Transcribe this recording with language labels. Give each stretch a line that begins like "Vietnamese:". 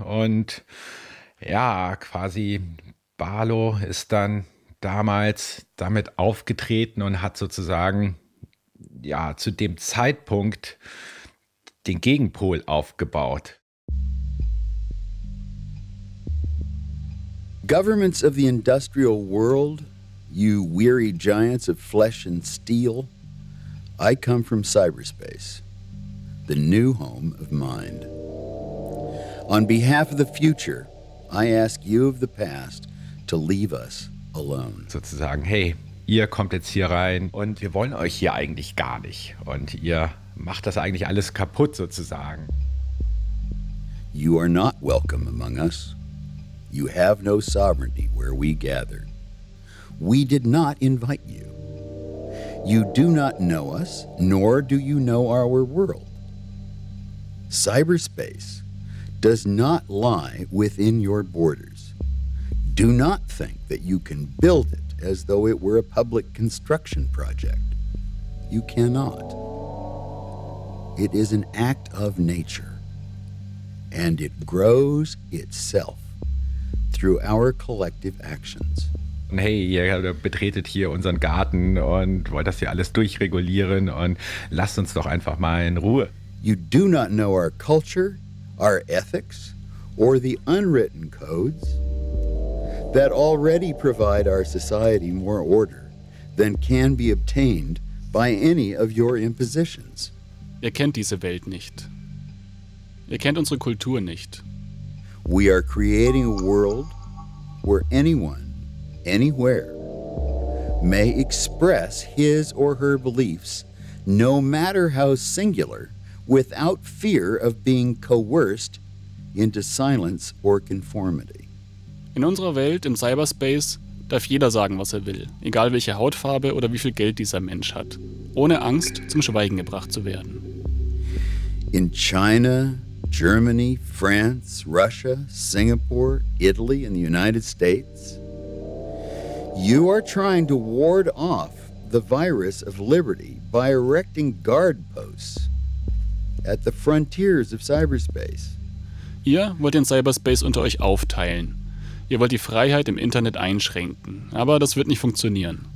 German: Und ja, quasi Barlow ist dann damals damit aufgetreten und hat sozusagen ja zu dem Zeitpunkt den Gegenpol aufgebaut.
English: Governments of the industrial world, you weary giants of flesh and steel, I come from cyberspace, the new home of mind. On behalf of the future, I ask you of the past to leave us alone.
German: Sozusagen, hey, ihr kommt jetzt hier rein und wir wollen euch hier eigentlich gar nicht. Und ihr macht das eigentlich alles kaputt, sozusagen.
English: You are not welcome among us. You have no sovereignty where we gather. We did not invite you. You do not know us, nor do you know our world. Cyberspace does not lie within your borders. Do not think that you can build it as though it were a public construction project. You cannot. It is an act of nature, and it grows itself through our collective actions.
German: Hey, ihr betretet hier unseren Garten und wollt das hier alles durchregulieren und lasst uns doch einfach mal in Ruhe.
English: You do not know our culture, our ethics, or the unwritten codes that already provide our society more order than can be obtained by any of your impositions.
German: Ihr kennt diese Welt nicht. Ihr kennt unsere Kultur nicht.
English: We are creating a world where anyone, anywhere, may express his or her beliefs, no matter how singular, without fear of being coerced into silence or conformity.
German: In unserer Welt, im Cyberspace, darf jeder sagen, was er will, egal welche Hautfarbe oder wie viel Geld dieser Mensch hat, ohne Angst, zum Schweigen gebracht zu werden.
English: In China, Germany, France, Russia, Singapore, Italy and the United States, you are trying to ward off the virus of liberty by erecting guard posts at the frontiers of cyberspace.
German: Ihr wollt den Cyberspace unter euch aufteilen. Ihr wollt die Freiheit im Internet einschränken. Aber das wird nicht funktionieren.